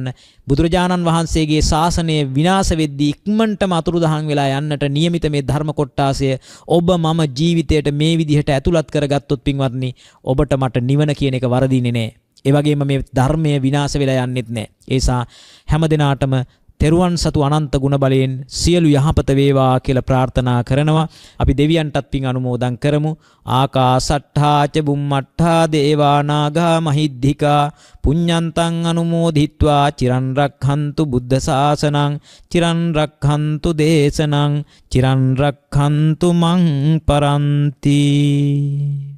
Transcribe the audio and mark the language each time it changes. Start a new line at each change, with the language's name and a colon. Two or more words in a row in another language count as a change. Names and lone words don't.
Sinhala: බුදුරජාණන් වහන්සේගේ ශාසනය විනාශ වෙද්දී ඉක්මනටම අතුරුදහන් වෙලා යන්නට නියමිත මේ ධර්ම කොටාසය ඔබ මම ජීවිතයට මේ විදිහට ඇතුළත් කරගත්තොත් පින්වත්නි ඔබට මට නිවන කියන එක වරදින්නේ නැහැ. ඒ වගේම මේ ධර්මය විනාශ වෙලා යන්නෙත් නැහැ. ඒසා හැම දිනාටම තෙරුවන් සතු අනන්ත ගුණ බලයෙන් සියලු යහපත වේවා කියලා ප්‍රාර්ථනා කරනවා. අපි දෙවියන්ටත් පින් අනුමෝදන් කරමු.
Pali: ආකාසට්ඨා ච බුම්මට්ඨා දේවා නාග මහිද්దికා පුඤ්ඤන්තං අනුමෝදිත්වා චිරන් රක්ඛන්තු බුද්ධ ශාසනං චිරන් රක්ඛන්තු දේශනං චිරන් රක්ඛන්තු මං පරන්ති.